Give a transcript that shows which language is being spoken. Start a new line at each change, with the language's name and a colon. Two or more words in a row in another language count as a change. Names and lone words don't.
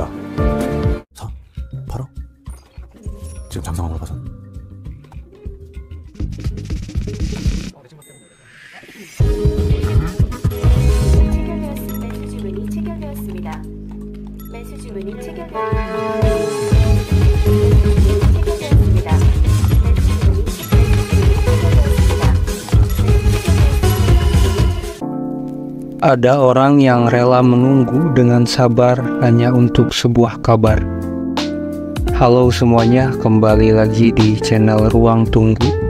Korean: 사? 팔어? 지금 장사 방법 봐서. 매수 주문이 체결되었습니다. 매수 주문이 체결되었습니다.
Indonesian: Ada orang yang rela menunggu dengan sabar hanya untuk sebuah kabar. Halo semuanya, kembali lagi di channel Ruang Tunggu.